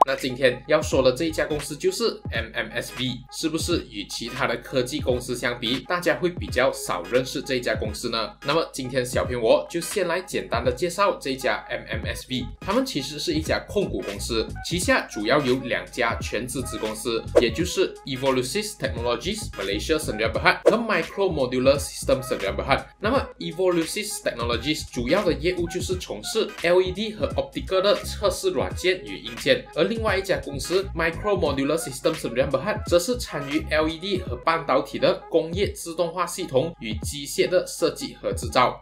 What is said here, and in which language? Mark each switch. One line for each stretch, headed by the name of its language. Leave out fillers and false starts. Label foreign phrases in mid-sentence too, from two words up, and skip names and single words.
Chinese: 那今天要说的这一家公司就是 MMSV， 是不是与其他的科技公司相比，大家会比较少认识这一家公司呢？那么今天小编我就先来简单的介绍这一家 MMSV， 他们其实是一家控股公司，旗下主要有2家全资子公司，也就是 Evolusis Technologies Malaysia Sdn Bhd 和 Micro Modular System Sdn Bhd。那么 Evolusis Technologies 主要的业务就是从事 LED 和 Optical 的测试软件与硬件，而另外一家公司 Micro Modular System Sdn Bhd 则是参与 LED 和半导体的工业自动化系统与机械的设计和制造。